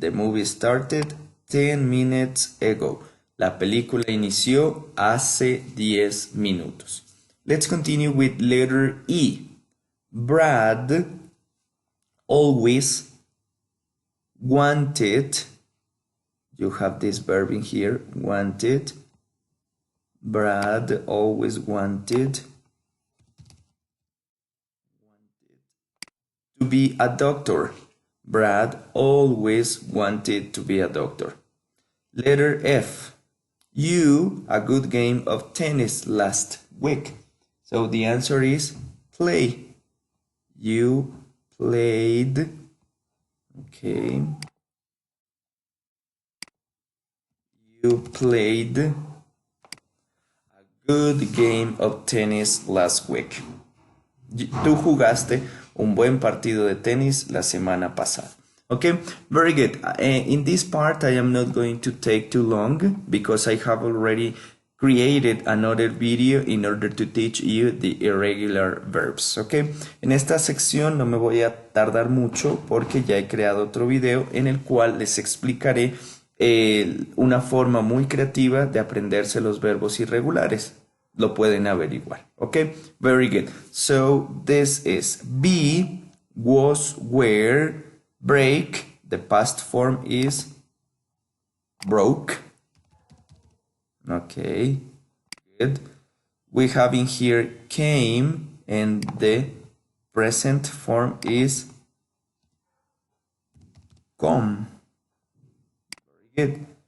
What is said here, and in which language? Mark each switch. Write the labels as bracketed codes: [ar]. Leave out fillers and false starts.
[en] The movie started 10 minutes ago. [es] La película inició hace 10 minutos. [en] Let's continue with letter E. Brad always wanted. You have this verb in here, wanted. Brad always wanted to be a doctor. Brad always wanted to be a doctor. Letter F. You a good game of tennis last week. So the answer is play. You played. Okay. You played a good game of tennis last week. [es] Tú jugaste un buen partido de tenis la semana pasada. [en] Okay, very good. In this part, I am not going to take too long because I have already created another video in order to teach you the irregular verbs. [es] Okay, en esta sección no me voy a tardar mucho porque ya he creado otro video en el cual les explicaré una forma muy creativa de aprenderse los verbos irregulares. Lo pueden averiguar. [en] Okay, very good. So this is be, was, were, break. The past form is broke. Okay, good. We have in here came, and the present form is come. Very good.